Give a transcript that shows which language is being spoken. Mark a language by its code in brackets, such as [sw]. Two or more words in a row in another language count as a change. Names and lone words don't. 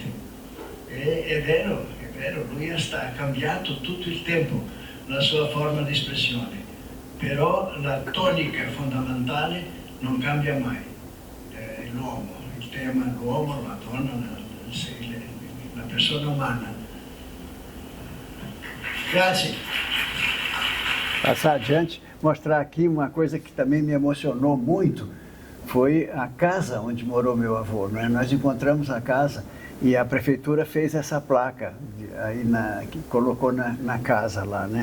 [it] È vero, lui ha cambiato tutto il tempo la sua forma di espressione, però la tonica fondamentale non cambia mai. L'uomo, il tema l'uomo, la donna, la persona umana. Grazie. [pt] Passar adiante, mostrar aqui uma coisa que também me emocionou muito, foi a casa onde morou meu avô, né? Nós encontramos a casa e a prefeitura fez essa placa aí que colocou na casa lá, né?